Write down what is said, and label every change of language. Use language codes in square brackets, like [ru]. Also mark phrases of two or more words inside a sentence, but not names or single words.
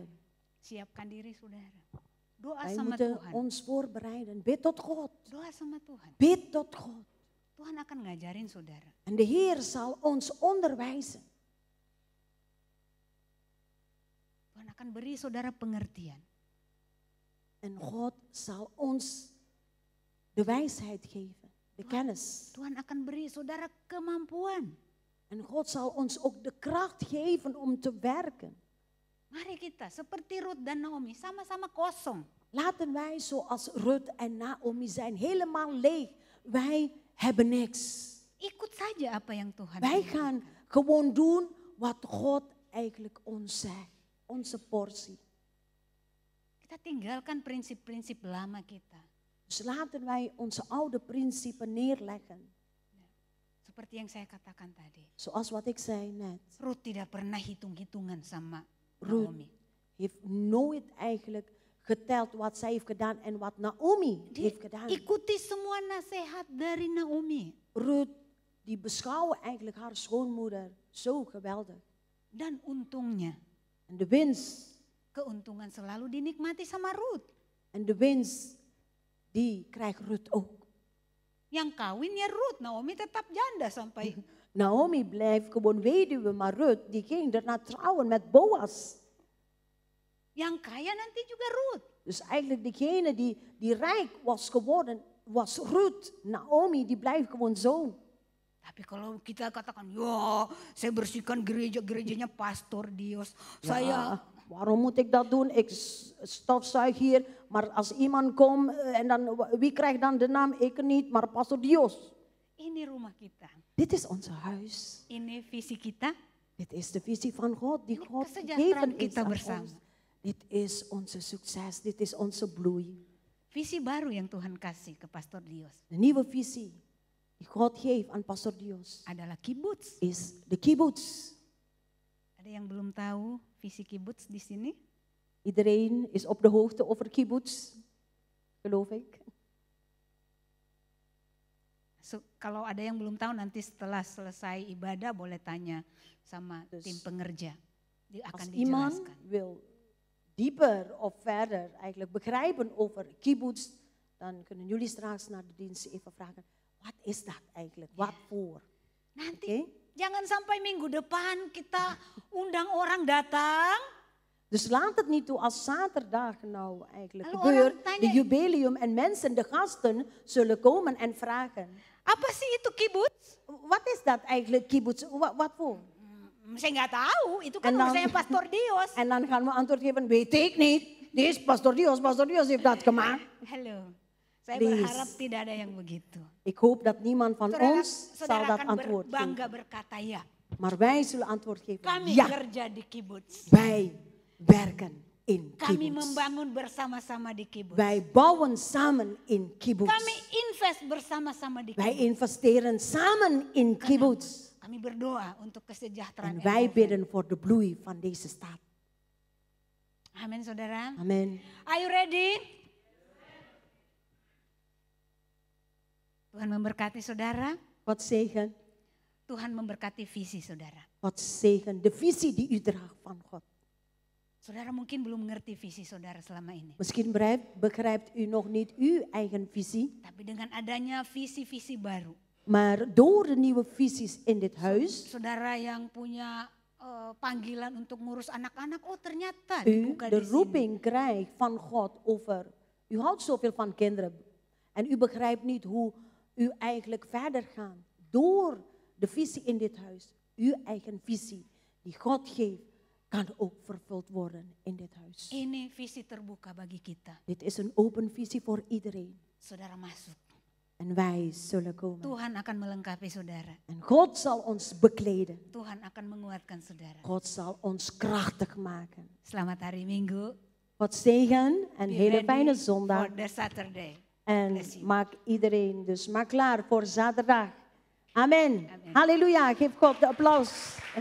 [id] Siapkan diri saudara. Doa [nl] Wij [id] sama [nl] moeten [id] Tuhan. [nl] ons voorbereiden. Bid tot God. [id] Doa sama Tuhan. [nl] Bid tot God. [id] Tuhan akan ngajarin saudara. [nl] En de Heer zal ons onderwijzen. [id] Tuhan akan beri saudara pengertian. [nl] En God zal ons de wijsheid geven, de kennis. [id] Tuhan akan beri saudara kemampuan. [nl] En God zal ons ook de kracht geven om te werken. [id] Mari kita seperti Ruth dan Naomi sama-sama kosong. [nl] Laten wij zoals Ruth en Naomi zijn, helemaal leeg. Wij hebben niks. [id] Ikut saja apa yang Tuhan [nl] Wij [id] inginkan. [nl] gaan gewoon doen wat God eigenlijk ons zegt. Onze portie. [id] Kita tinggalkan prinsip-prinsip lama kita. [nl] Dus laten wij onze oude principe neerleggen. [id] Seperti yang saya katakan tadi. [nl] Zoals wat ik zei net. [id] Ruth tidak pernah hitung-hitungan sama [nl] Ruth [id] Naomi. [nl] heeft nooit eigenlijk geteld wat zij heeft gedaan en wat Naomi heeft gedaan. [id] Ikuti semua nasihat dari Naomi. [nl] Ruth, die beschouwen eigenlijk haar schoonmoeder zo geweldig. [id] Dan untungnya, [nl] En de winst, [id] keuntungan selalu dinikmati sama Ruth. [nl] en de winst, die krijgt Ruth ook. [id] Yang kawin ya Ruth, Naomi tetap janda sampai. [nl] Naomi blijft gewoon weduwe, maar Ruth, die ging daarna trouwen met Boas. [id] Yang kaya nanti juga Ruth. [nl] Dus eigenlijk degene die rijk was geworden, was Ruth. Naomi, die blijft gewoon zo. [id] Tapi kalau kita katakan, ya saya bersihkan gereja-gerejanya Pastor Dios. Saya [nl] Waarom moet ik dat doen? Ik stofzuig hier, maar als iemand komt en dan, wie krijgt dan de naam? Ik niet, maar Pastor Dios. [id] ini rumah kita. [nl] Dit is ons huis. [id] Ini visi kita. [nl] Dit is de visie van God die [id] Ini [nl] God [id] kesejahteraan [nl] gegeven is [id] kita [nl] aan [id] bersama. [nl] ons. Dit is onze succes, dit is onze bloei. [id] Visi baru yang Tuhan kasih ke Pastor Dios [nl] De nieuwe visie die God geeft aan Pastor Dios [id] adalah kibbutz. [nl] is de kibbutz. [id] Ada yang belum tahu visi kibbutz di sini? [nl] Iedereen is op de hoogte over kibbutz, geloof ik. [id] Kalau ada yang belum tahu nanti setelah selesai ibadah boleh tanya sama [nl] Dus [id] tim pengerja. Dia akan [nl] Als iemand [id] dijelaskan. [nl] wil dieper of verder eigenlijk begrijpen over kibbutz, dan kunnen jullie straks naar de dienst even vragen, wat is dat eigenlijk? Wat voor? [id] Nanti [nl] Oké? [id] Jangan sampai minggu depan kita undang orang datang. [nl] Dus laat het niet toe als zaterdag nou eigenlijk [id] Lalu [nl] gebeurt, [id] orang tanya, [nl] de jubileum en mensen, de gasten zullen komen en vragen. [id] Apa sih itu kibbutz? [nl] Wat is dat eigenlijk, kibbutz? Wat voor? [id] Saya nggak tahu, itu kan [nl] En dan- [id] urusannya Pastor Dios. [nl] En dan gaan we antwoord geven, weet ik niet. Dit is Pastor Dios heeft dat gemaakt. [id] Halo, saya [en] Please. [id] berharap tidak ada yang begitu. [nl] Ik hoop dat niemand van ons zal [id] Saudara [nl] dat [id] akan [nl] antwoord [id] bangga [nl] geven. [id] berkata ya. [nl] Maar wij zullen antwoord geven, [id] Kami [nl] ja, [id] kerja di kibbutz. [nl] wij werken in [id] Kami [nl] kibbutz. [id] membangun bersama-sama di kibbutz. [nl] Wij bouwen samen in kibbutz. [id] Kami invest bersama-sama di [nl] Wij [id] kibbutz. [nl] investeren samen in kibbutz. [id] Kami berdoa untuk kesejahteraan [nl] En wij [id] Eindhoven. [nl] bidden voor de bloei van deze stad. [id] Amin saudara. [nl] Amen. [en] Are you ready? [id] Tuhan memberkati saudara. [nl] Wat zegen, [id] Tuhan memberkati visi saudara. [nl] wat zegen. De visie die u draagt van God. [id] Saudara mungkin belum mengerti visi saudara selama ini. [nl] Misschien begrijpt u nog niet uw eigen visie. [id] Tapi dengan adanya visi-visi baru. [nl] Maar door de nieuwe visies in dit huis, [id] Saudara yang punya panggilan untuk ngurus anak-anak. Oh ternyata [nl] u [id] dibuka [nl] de [id] di sini. [nl] roeping krijgt van God over. U houdt zoveel van kinderen. En u begrijpt niet hoe u eigenlijk verder gaat. Door de visie in dit huis. Uw eigen visie die God geeft, kan ook vervuld worden in dit huis. [id] Ini visi terbuka bagi kita. [nl] Dit is een open visie voor iedereen. [id] Saudara masuk. [nl] En wij zullen komen. [id] Tuhan akan melengkapi saudara. [nl] En God zal ons bekleden. [id] Tuhan akan menguatkan saudara. [nl] God zal ons krachtig maken. [id] Selamat hari Minggu. [nl] God zegen en [en] Be [nl] hele [en] ready [nl] fijne zondag. [en] for the Saturday. [nl] En [en] Bless you. [nl] maak iedereen dus maar klaar voor zaterdag. Amen. Amen. Halleluja. Geef God de applaus.